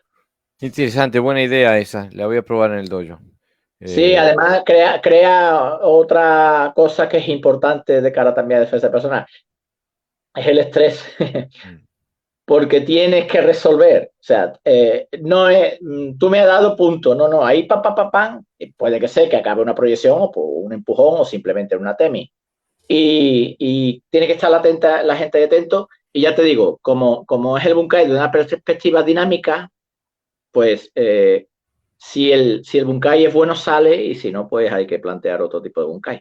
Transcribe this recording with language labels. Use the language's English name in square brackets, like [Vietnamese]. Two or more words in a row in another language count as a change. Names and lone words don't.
[Spanish] Interesante, buena idea esa. La voy a probar en el dojo. Sí, Eh, además crea otra cosa que es importante de cara también a defensa personal, es el estrés, mm. porque tienes que resolver. O sea, no es, tú me has dado punto, no, no, ahí pa, pa, pa, pam, puede que sea que acabe una proyección o por un empujón o simplemente una temis. Y tiene que estar la gente atento. Y ya te digo, como es el Bunkai de una perspectiva dinámica, pues si el Bunkai es bueno, sale, y si no, pues hay que plantear otro tipo de Bunkai.